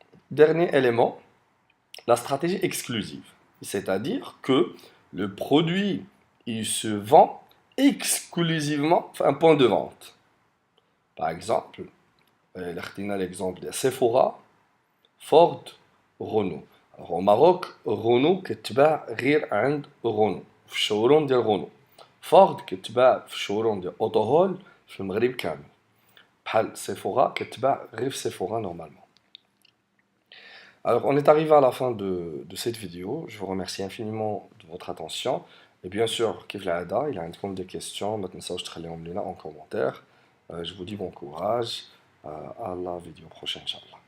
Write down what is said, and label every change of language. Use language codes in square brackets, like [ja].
[fr] Dernier élément, la stratégie exclusive. C'est-à-dire que le produit il se vend exclusivement à un point de vente. Par exemple, l'exemple de Sephora, Ford, Renault. Alors, au Maroc, [ar] Renault كتباع غير عند Renault في الشوروم ديال Renault. Ford كتباع في الشوروم ديال أوتوهول في المغرب كامل. بحال Sephora كتباع غير في Sephora normalement. [fr] Alors, on est arrivé à la fin de cette vidéo. Je vous remercie infiniment de votre attention. Et bien sûr, [ar] كيف العادة إلا عندكم [fr] des questions [ar] ما تنساوش تخليهم لنا [fr] en commentaire. Je vous dis bon courage à la vidéo prochaine, Inch'Allah.